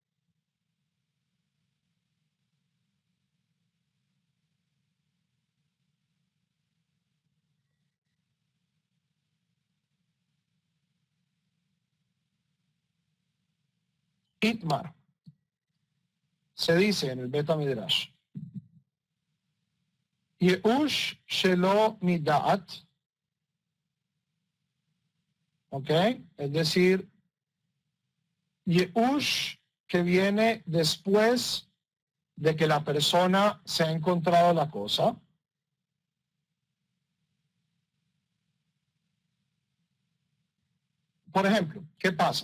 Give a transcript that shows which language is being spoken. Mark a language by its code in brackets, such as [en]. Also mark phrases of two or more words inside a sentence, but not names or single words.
[es] Itmar. Se dice en el Beta Midrash. [he] יאוש שלא מדעת. [es] ¿Ok? Es decir, Yehush que viene después de que la persona se ha encontrado la cosa. Por ejemplo, ¿qué pasa?